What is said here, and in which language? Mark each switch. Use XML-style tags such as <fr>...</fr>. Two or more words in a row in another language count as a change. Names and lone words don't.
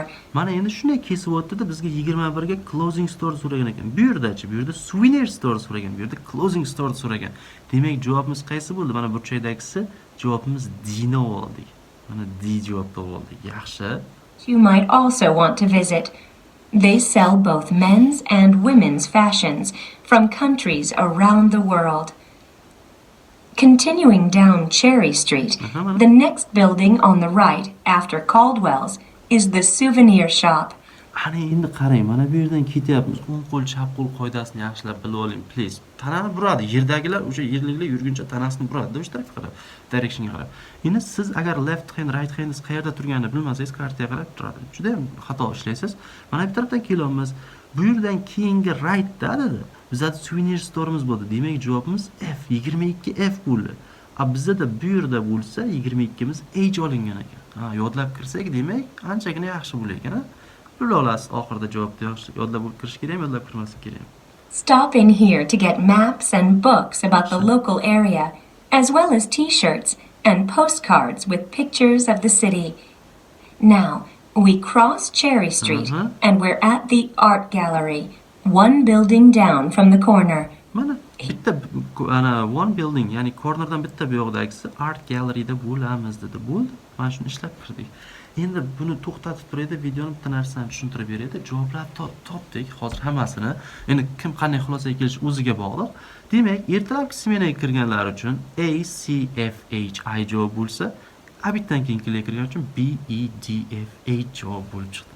<uz>Mana endi shunday kesib o'tdi-da, bizga 21 ga</uz> <en>closing store</en> <uz>so'ragan ekan. Bu yerda-chi, bu yerda</uz> <en>souvenir store</en> <uz>so'ragan, bu yerda</uz> <en>closing store</en> <uz>so'ragan. Demak, javobimiz qaysi bo'ldi? Mana burchakdagisi javobimiz D ni oldik. Mana D javobni oldik. Yaxshi.</uz> <en>You might also want to visit. They sell both men's and women's fashions from countries around the world. Continuing down Cherry Street, the next building on the right after Caldwell's is the souvenir shop.</en> <uz>Ana endi qarang, mana bu yerdan ketyapmiz. O'ng qo'l, chap qo'l qoidasini yaxshilab bilib oling, please. Tanani buradi. Yerdagilar o'sha yerliklar yurguncha tanasini buradi, o'sha tarafga qarab, directionga qarab. Endi siz agar</uz> <en>left hand, right hand</en> <uz>qayerda turganini bilmasangiz, kartaga qarab turadi. Juda ham xato ishlaysiz. Mana bu tarafdan kelyapmiz. Bu yerdan keyingi right-da dedi. Bizda</uz> <en>souvenir store'imiz</en> <uz>bo'ldi. Demak, javobimiz F, 22 F bo'ldi. Bizda bu yerda bo'lsa 22miz H olingan ekan. Ha, yodlab kirsak, demak, anchagina yaxshi bo'lar ekan, ha? Bilib olasiz, oxirida javobni yaxshi yodlab kirish kerakmi, yodlab kirmaslik kerakmi?</uz> <en>Stop in here to get maps and books about the local area, as well as t-shirts and postcards with pictures of the city. Now, we cross Cherry Street and we're at the art gallery, one building down from the corner.</en> <uz>Mana bitta ana</uz> <en>one building,</en> <uz>ya'ni cornerdan bitta bu yoqdagisi</uz> <en>art galleryda</en> <uz>bo'lamiz dedi. Bo'ldi. Mana shuni ishlab kirdik. Endi buni to'xtatib turaydi, videoni bitta narsani tushuntirib beradi. Javoblarni topdik hozir hammasini. Endi kim qanday xulosaga kelish o'ziga bog'liq. Demak, ertalabki smenaga kirganlar uchun A, C, F, H, I javob bo'lsa, abitdan keyin kirganlar uchun B, E, D, F, H javob bo'lib chiqdi.</uz>